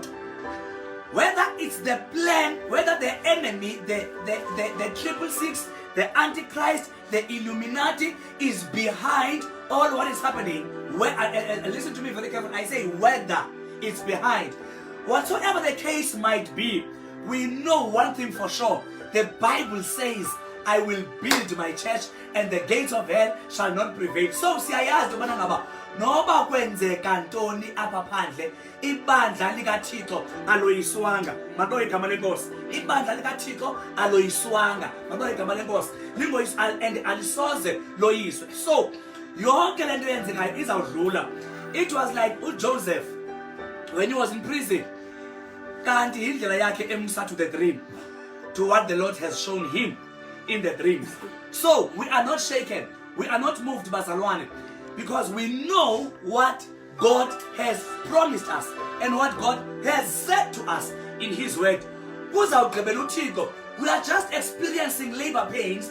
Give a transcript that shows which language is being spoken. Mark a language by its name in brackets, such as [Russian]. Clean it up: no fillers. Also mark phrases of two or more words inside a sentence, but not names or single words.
[English] Whether it's the plan, whether the enemy, the 666, the Antichrist, the Illuminati is behind all what is happening. Listen to me very carefully. I say whether it's behind. Whatsoever the case might be, we know one thing for sure. The Bible says, I will build my church and the gates of hell shall not prevail. [Xhosa] So siyayazi ubana ngaba noba kwenzeka ntoni apha phandle, ibandla likaThixo aloyiswanga. Mako igama lenkosi. Ibandla likaThixo aloyiswanga. Mako igama lenkosi. And alisoze loyiswe. So yonke lento yenzekayo izawudlula. [English] It was like Joseph when he was in prison. [Xhosa] Kanti indlela yakhe emsa [English] to the dream, to what the Lord has shown him in the dreams. So we are not shaken, we are not moved, Bazalwane, because we know what God has promised us and what God has said to us in His word. We are just experiencing labor pains.